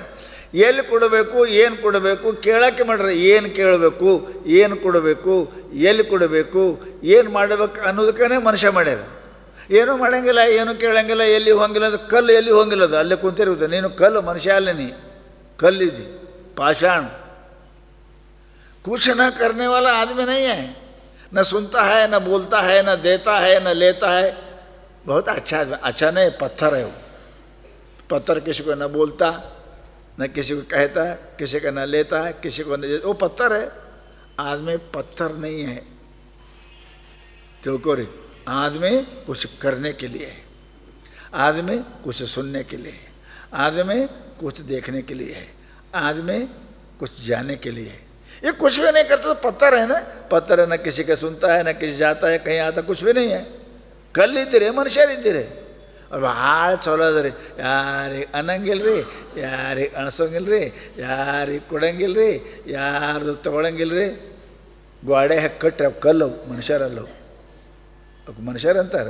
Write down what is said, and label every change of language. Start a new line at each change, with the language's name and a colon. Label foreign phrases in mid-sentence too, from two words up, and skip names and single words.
Kannada: ಎಲ್ಲಿ ಕೊಡಬೇಕು, ಏನು ಕೊಡಬೇಕು, ಕೇಳೋಕ್ಕೆ ಮಾಡ್ಯಾರ. ಏನು ಕೇಳಬೇಕು, ಏನು ಕೊಡಬೇಕು, ಎಲ್ಲಿ ಕೊಡಬೇಕು, ಏನು ಮಾಡಬೇಕು ಅನ್ನೋದಕ್ಕೇ ಮನುಷ್ಯ ಮಾಡ್ಯಾರ. ಏನೂ ಮಾಡೋಂಗಿಲ್ಲ, ಏನೂ ಕೇಳಂಗಿಲ್ಲ, ಎಲ್ಲಿ ಹೋಗಿಲ್ಲ. ಅದು ಕಲ್ಲು ಎಲ್ಲಿ ಹೋಗಿಲ್ಲ, ಅದು ಅಲ್ಲೇ ಕುಂತಿರುತ್ತೆ. ನೀನು ಕಲ್ಲು, ಮನುಷ್ಯ ಅಲ್ಲ, ನೀ ಕಲ್ಲಿದ್ದಿ,
Hindi: पाषाण. कुछ न करने वाला आदमी नहीं है, न सुनता है, न बोलता है, न देता है, न लेता है. बहुत अच्छा नहीं, पत्थर है वो. पत्थर किसी को न बोलता, न किसी को कहता है, किसी का न लेता है, किसी को न, वो पत्थर है. आदमी पत्थर नहीं है. तो रे आदमी कुछ करने के लिए है, आदमी कुछ सुनने के लिए है, आदमी कुछ देखने के लिए है, आदमी कुछ जाने के लिए है. ये कुछ भी नहीं करता तो पत्थर है ना. पत्थर है, न किसी का सुनता है, न किसी जाता है, कहीं आता, कुछ भी नहीं है.
Kannada: ಕಲ್ಲಿದ್ದೀರಿ, ಮನುಷ್ಯರಿದ್ದೀರಿ. ಅವ್ರು ಭಾಳ ಚಲೋ ಅದ ರೀ. ಯಾರಿಗೆ ಅನ್ನಂಗಿಲ್ಲ ರೀ, ಯಾರಿಗೆ ಅಣಸೋಂಗಿಲ್ಲ ರೀ, ಯಾರಿಗೆ ಕೊಡಂಗಿಲ್ಲ ರೀ, ಯಾರ್ದು ತೊಗೊಳಂಗಿಲ್ಲ ರೀ. ಗೋಡೆ ಹಾಕಿ ಕಟ್ರಿ ಅವು ಕಲ್ಲವು, ಮನುಷ್ಯರಲ್ಲವು. ಅವಕ್ಕೆ ಮನುಷ್ಯರಂತಾರೆ.